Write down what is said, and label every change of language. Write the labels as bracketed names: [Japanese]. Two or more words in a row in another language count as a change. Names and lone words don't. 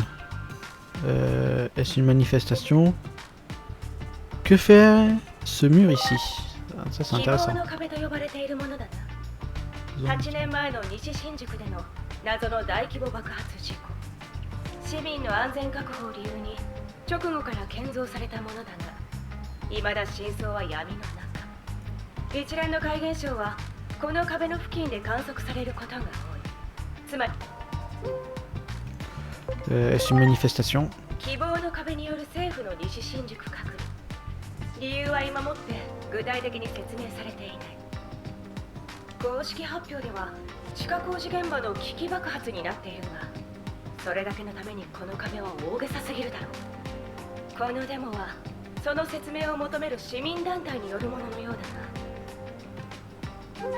[French] Est-ce une manifestation? Que fait ce mur ici? Ah, ça c'est intéressant. [Japanese] 8 年前の西新宿での謎の大規模爆発事故。市民の安全確保を理由に直後から建造されたものだが、未だ真相は闇の中。一連の怪現象はこの壁の付近で観測されることが多い。つまり、 [French] est-ce une manifestation? [Japanese] 希望の壁による政府の西新宿隔離。理由は今もって具体的に説明されていない。公式発表では地下工事現場の危機爆発になっているが、 それだけのためにこの壁は大げさすぎるだろう。このデモはその説明を求める市民団体によるもののようだな。